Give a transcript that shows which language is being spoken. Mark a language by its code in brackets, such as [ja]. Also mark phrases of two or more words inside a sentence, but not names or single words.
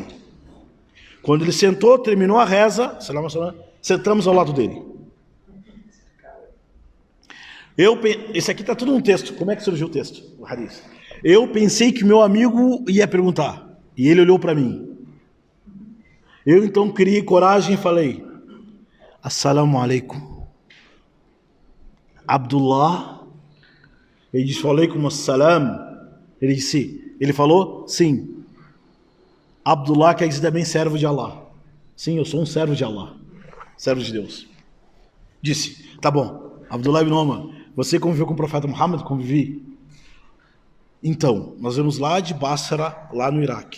[pt] Quando ele sentou, terminou a reza, sentamos ao lado dele. Esse aqui está tudo no texto. Como é que surgiu o texto? O hadith. Eu pensei que meu amigo ia perguntar. E ele olhou para mim. Eu então criei coragem e falei: [ar] السلام عليكم. [pt] Abdullah. Ele disse: [ar] عليكم السلام. [pt] Ele falou: sim. Abdullah quer dizer também servo de Allah. Sim, eu sou um servo de Allah. Servo de Deus. Disse: tá bom, Abdullah ibn Omar, você conviveu com o profeta Muhammad? Convivi. Então, nós vamos lá de Basra, lá no Iraque.